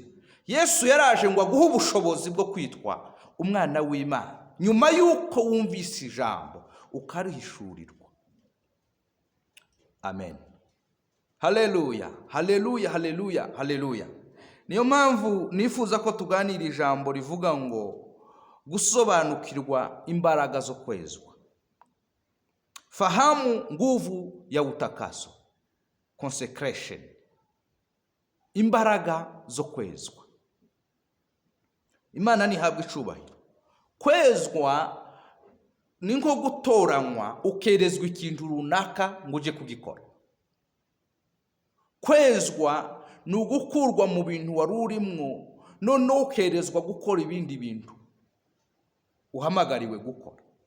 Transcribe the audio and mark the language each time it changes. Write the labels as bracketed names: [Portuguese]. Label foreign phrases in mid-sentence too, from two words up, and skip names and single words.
[Kinyarwanda] Yesu yaraje ngo aguhe ubushobozi bwo kwitwa umwana w'Imana nyuma yuko wumvise ijambo ukarihishurirwa. Amen. Haleluya, haleluya, haleluya, haleluya. Niyo mpamvu nifuza ko tuganira ijambo rivuga ngo gusobanukirwa imbaraga zo kwezwa. [Swahili] Fahamu nguvu ya utakaso. [Kinyarwanda] consecration, imbaraga zo kwezwa. Imana ntihabwa icubahiro. Kwezwa ni nko gutoranywa ukerezwa ikintu runaka ngo uje kugikora. Kwezwa ni ugukurwa mu bintu wari urimo noneho ukerezwa gukora ibindi bintu uhamagariwe gukora.